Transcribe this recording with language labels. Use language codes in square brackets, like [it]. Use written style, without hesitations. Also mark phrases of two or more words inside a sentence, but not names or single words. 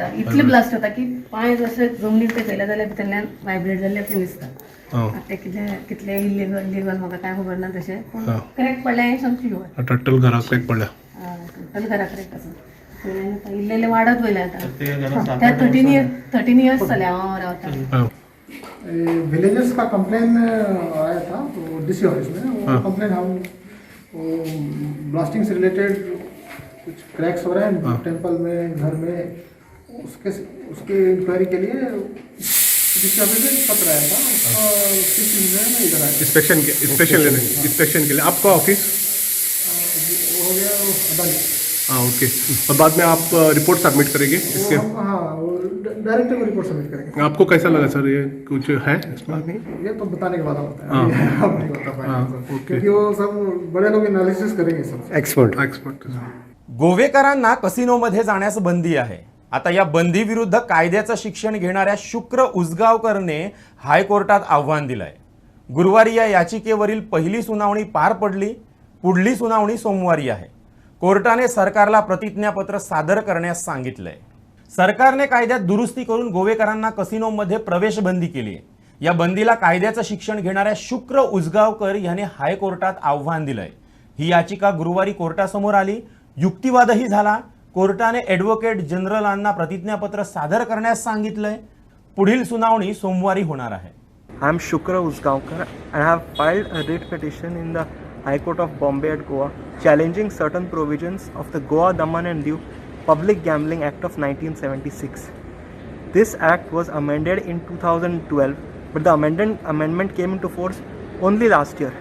[kok] इतले ब्लास्ट जाता की पांय जशे जमनीर तेकयले जाल्यार भितरल्यान व्हायब्रेट जाल्ले अशें दिसता. ते कितले इल्लीगल म्हाका काय खबर ना तशें पूण क्रॅक पडल्या हें सामकी शुअर. टोटल घरा क्रॅक पडल्या. टोटल घरा क्रॅक आसा. इल्ले वाडत वयले आता त्या 13 इयर्स जाले हांव रावता. [hi] विलेजेस का कंप्लेन आया था तो [en] DC office [hi] में. वो कंप्लेन हम ब्लास्टिंग से रिलेटेड कुछ क्रैक्स हो रहे हैं टेंपल में घर में उसके इंक्वायरी के लिए [en] DC office [hi] में पत्र आया था. इधर आया इंस्पेक्शन के लिए आपका ऑफिस हो गया अदालत. हाँ ओके. और बाद में आप [en] report submit [hi] करेंगे इसके. हाँ डायरेक्ट को [en] report submit [hi] करेंगे. आपको कैसा लगा सर ये कुछ है ये तो बताने के बाद होता है. आप नहीं बता पाएंगे क्योंकि वो सब बड़े लोग एनालिसिस करेंगे सब एक्सपर्ट. [mr] गोवेकरांना कसिनोमध्ये जाण्यास बंदी आहे. आता या बंदीविरुद्ध कायद्याचं शिक्षण घेणाऱ्या शुक्र उसगावकरने हायकोर्टात आव्हान दिलंय. गुरुवारी या याचिकेवरील पहिली सुनावणी पार पडली. पुढली सुनावणी सोमवारी आहे. कोर्टाने सरकारला प्रतिज्ञापत्र सादर करण्यास सांगितलंय. सरकारने कायद्यात दुरुस्ती करून गोवेकरांना कसिनोमध्ये प्रवेश बंदी केली आहे. या बंदीला कायद्याचं शिक्षण घेणाऱ्या शुक्र उसगावकर याने हायकोर्टात आव्हान दिलंय. ही याचिका गुरुवारी कोर्टासमोर आली. युक्तिवादही झाला. कोर्टाने ॲडव्होकेट जनरलांना प्रतिज्ञापत्र सादर करण्यास सांगितलंय. पुढील सुनावणी सोमवारी होणार आहे. [en] I am Shukra Usgaonkar and I have filed a writ petition in the High Court of Bombay at Goa challenging certain provisions of the Goa Daman and Diu Public Gambling Act of 1976. This act was amended in 2012, but the amendment came into force only last year.